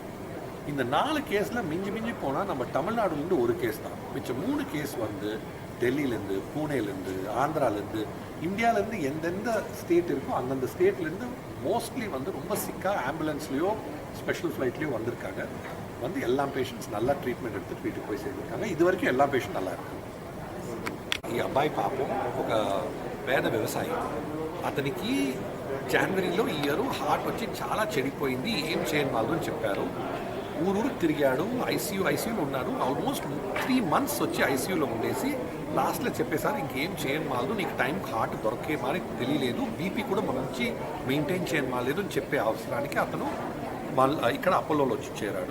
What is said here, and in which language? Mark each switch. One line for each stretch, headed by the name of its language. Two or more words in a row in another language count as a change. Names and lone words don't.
Tamil: இந்த 4 கேஸில் மிஞ்சி போனால் நம்ம தமிழ்நாடுலேருந்து ஒரு கேஸ் தான், மிச்சம் 3 கேஸ் வந்து டெல்லியிலேருந்து, பூனேலேருந்து, ஆந்திராலேருந்து, இந்தியாவிலேருந்து எந்தெந்த ஸ்டேட் இருக்கோ அந்தந்த ஸ்டேட்லேருந்து மோஸ்ட்லி வந்து ரொம்ப சிக்காக ஆம்புலன்ஸ்லேயோ ஸ்பெஷல் ஃப்ளைட்லேயோ வந்திருக்காங்க. வந்து எல்லா பேஷண்ட்ஸ் நல்லா ட்ரீட்மெண்ட் எடுத்துகிட்டு வீட்டுக்கு போய் சேர்ந்துருக்காங்க. இது వరకు எல்லா పేషెంట్ நல்லா இருக்காங்க.
Telugu: ఈ అబ్బాయి పాపం ఒక పేద వ్యవసాయి, అతనికి జనవరిలో ఈ ఇయర్ హార్ట్ వచ్చి చాలా చెడిపోయింది, ఏం చేయని వాళ్ళు అని చెప్పారు. ఊరూరు తిరిగాడు, ఐసీయూలో ఉన్నాడు.
English: almost 3 months
Telugu: వచ్చి ఐసీయూలో ఉండేసి లాస్ట్లో చెప్పేసారు ఇంకేం చేయని వాళ్ళు, నీకు టైంకి హార్ట్ దొరికే మరి తెలియలేదు, బీపీ కూడా మంచి మెయింటైన్ చేయని వాళ్ళలేదు అని చెప్పే అవసరానికి అతను ఇక్కడ అపోలోలో వచ్చి చేరాడు.